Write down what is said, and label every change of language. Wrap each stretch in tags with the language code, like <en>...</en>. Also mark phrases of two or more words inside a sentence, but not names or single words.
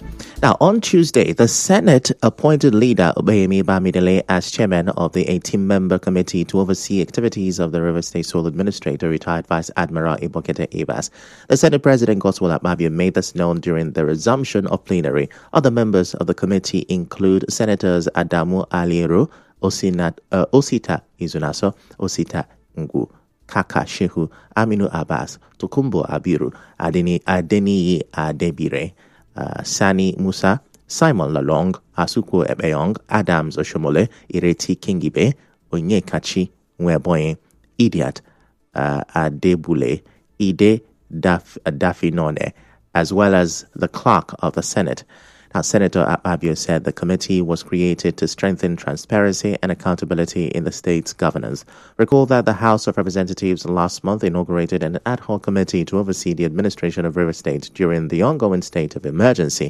<en>Now, on Tuesday, the Senate appointed leader Obeyemi Bamidele as chairman of the 18-member committee to oversee activities of the Rivers State Sole Administrator, retired Vice Admiral Ibokete Ebas. The Senate President Godswill Akpabio made this known during the resumption of plenary. Other members of the committee include Senators Adamu Aliero, Osita Izunaso, Osita Ngu, Kaka Shehu, Aminu Abbas, Tokumbo Abiru, Adeniyi Adebire, Sani Musa, Simon Lalong, Asuko Ebeyong, Adams Oshomole, Ireti Kingibe, Onyekachi Nweboye, Idiat Adebule, Ide Dafinone, as well as the clerk of the Senate. Now, Senator Akpabio said the committee was created to strengthen transparency and accountability in the state's governance. Recall that the House of Representatives last month inaugurated an ad hoc committee to oversee the administration of Rivers State during the ongoing state of emergency.</en>